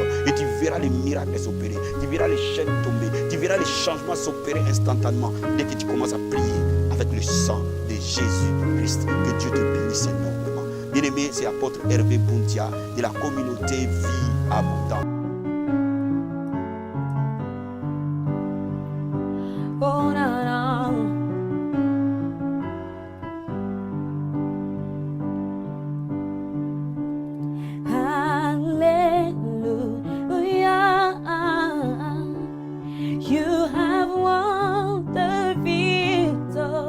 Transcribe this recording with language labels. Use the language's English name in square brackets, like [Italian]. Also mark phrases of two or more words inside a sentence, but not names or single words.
[French] Et tu verras les miracles s'opérer, tu verras les chaînes tomber, tu verras les changements s'opérer instantanément dès que tu commences à prier avec le sang de Jésus-Christ. Que Dieu te bénisse énormément. Bien-aimé, c'est l'apôtre Hervé Boundia de la communauté Vie Abondante. Oh, na, na. [English] You have won the victory.